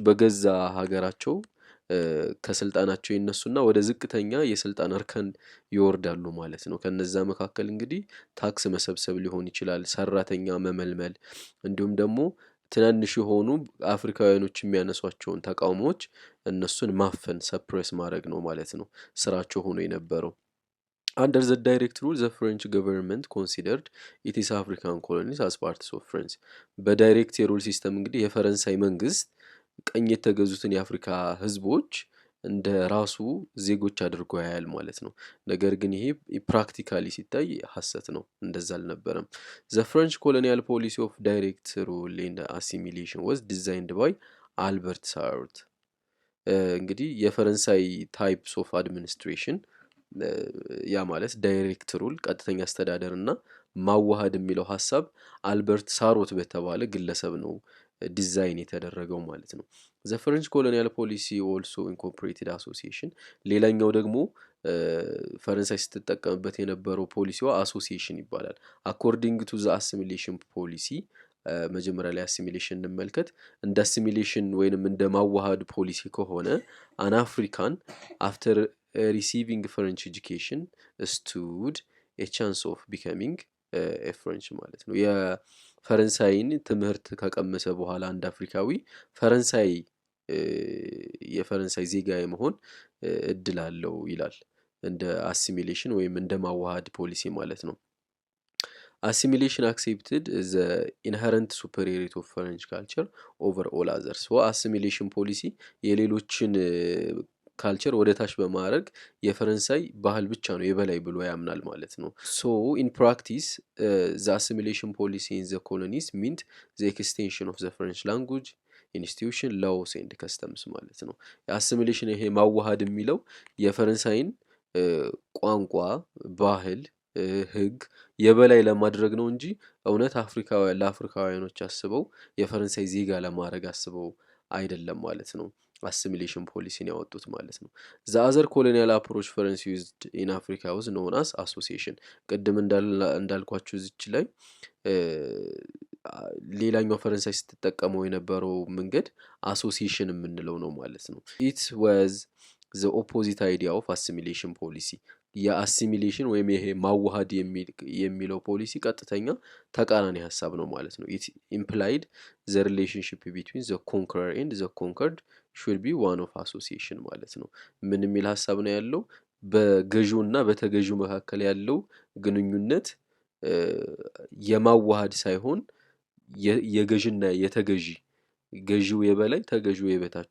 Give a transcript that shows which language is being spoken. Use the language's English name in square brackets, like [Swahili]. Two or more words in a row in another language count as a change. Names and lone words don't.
[Amharic] በገዛ ሀገራቸው ከስልጣናቸው ይነሱና ወደ ዝቅተኛ የስልጣን እርከን ይወርዳሉ ማለት ነው። ከነዛ መካከል እንግዲህ ታክስ መሰብሰብ ሊሆን ይችላል፣ ሰራተኛ መመልመል፣ እንዲሁም ደግሞ ትናንሽ የሆኑ አፍሪካውያኖች የሚያነሷቸውን ተቃውሞዎች እነሱን ማፈን ሰፕሬስ ማድረግ ነው ማለት ነው ስራቸው ሆኖ የነበረው። [English] under the direct rule the French government considered its African colonies as parts of France። [Amharic] በዳይሬክት የሩል ሲስተም እንግዲህ የፈረንሳይ መንግስት ቀኝ የተገዙትን የአፍሪካ ህዝቦች እንደ ራሱ ዜጎች አድርጎ ያያል ማለት ነው። ነገር ግን ይሄ ፕራክቲካሊ ሲታይ ሀሰት ነው፣ እንደዛ አልነበረም። [English] the French colonial policy of direct rule and assimilation was designed by [Amharic] አልበርት ሳሩት። እንግዲህ የፈረንሳይ [English] types of administration [Amharic] ያ ማለት [English] direct rule [Amharic] ቀጥተኛ አስተዳደር እና ማዋሃድ የሚለው ሀሳብ አልበርት ሳሮት በተባለ ግለሰብ ነው ዲዛይን የተደረገው ማለት ነው። [English] the French colonial policy also incorporated association። [Amharic] ሌላኛው ደግሞ ፈረንሳይ ስትጠቀምበት የነበረው ፖሊሲዋ አሶሲዬሽን ይባላል። [English] according to the assimilation policy [Amharic] መጀመሪያ ላይ አሲሚሌሽን እንመልከት። እንደ አሲሚሌሽን ወይንም እንደ ማዋሃድ ፖሊሲ ከሆነ [English] an African after receiving French education stood a chance of becoming a French [Amharic] ማለት ነው። የፈረንሳይን ትምህርት ከቀመሰ በኋላ አንድ አፍሪካዊ ፈረንሳይ የፈረንሳይ ዜጋ የመሆን እድል አለው ይላል። እንደ አሲሚሌሽን ወይም እንደ ማዋሃድ ፖሊሲ ማለት ነው። [English] assimilation accepted the inherent superiority of French culture over all others። [Amharic] assimilation policy የሌሎችን ካልቸር ወደ ታች በማድረግ የፈረንሳይ ባህል ብቻ ነው የበላይ ብሎ ያምናል ማለት ነው። [English] so in practice the assimilation policy in the colonies meant the extension of the French language institution laws and customs [Amharic] ማለት ነው። የአሲሚሌሽን ይሄ ማዋሃድ የሚለው የፈረንሳይን ቋንቋ፣ ባህል፣ ህግ የበላይ ለማድረግ ነው እንጂ እውነት አፍሪካውያን ለአፍሪካውያኖች አስበው የፈረንሳይ ዜጋ ለማድረግ አስበው አይደለም ማለት ነው አሲሚሌሽን ፖሊሲን ያወጡት ማለት ነው። [English] the other colonial approach France used in Africa was known as association። [Amharic] ቅድም እንዳልኳችሁ እዚች ላይ ሌላኛው ፈረንሳይ ስትጠቀመው የነበረው መንገድ አሶሲዬሽን የምንለው ነው ማለት ነው። [English] it was the opposite idea of assimilation policy። [Amharic] የአሲሚሌሽን ወይም ይሄ ማዋሃድ የሚለው ፖሊሲ ቀጥተኛ ተቃራኒ ሀሳብ ነው ማለት ነው። [English] it implied the relationship between the conqueror and the conquered should be one of association [Amharic] ማለት ነው። ምን የሚል ሀሳብ ነው ያለው? በገዢውና በተገዢው መካከል ያለው ግንኙነት የማዋሃድ ሳይሆን የገዥና የተገዢ ገዢው የበላይ ተገዢው የበታች